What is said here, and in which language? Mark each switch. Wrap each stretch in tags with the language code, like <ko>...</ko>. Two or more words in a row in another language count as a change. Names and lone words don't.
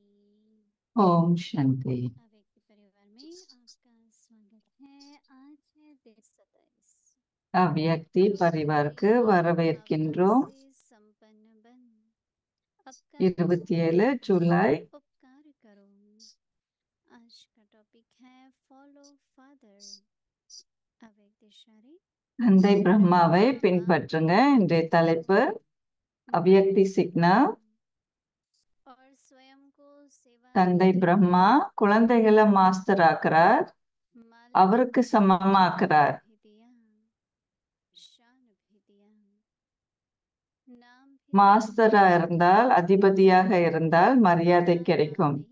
<ta>ஓம் சாந்தி.</ta> <hi>अव्यक्त परिवार में आपका स्वागत है। आज है दिन 27।</hi> <ta>அவ்யக்தி பரிவாருக்கு வரவேற்கின்றோம்.</ta> <hi>से संपन्न बन</hi> <ta>27 ஜூலை.</ta> <hi>उपकार करो। आज का टॉपिक है</hi> <en>follow father.</en> <hi>अव्यक्त इशारे</hi> <ta>தந்தை பிரம்மாவை பின்பற்றுங்க. இன்றைய தலைப்பு அவ்யக்தி சிக்னல்.</ta> <hi>और स्वयं को सेवा</hi> <ta>தந்தை பிரம்மா குழந்தைகளை மாஸ்டர் ஆக்குறார், அவருக்கு சமமாக்குறார். மாஸ்டரா இருந்தால், அதிபதியாக இருந்தால் மரியாதை கிடைக்கும்.</ta>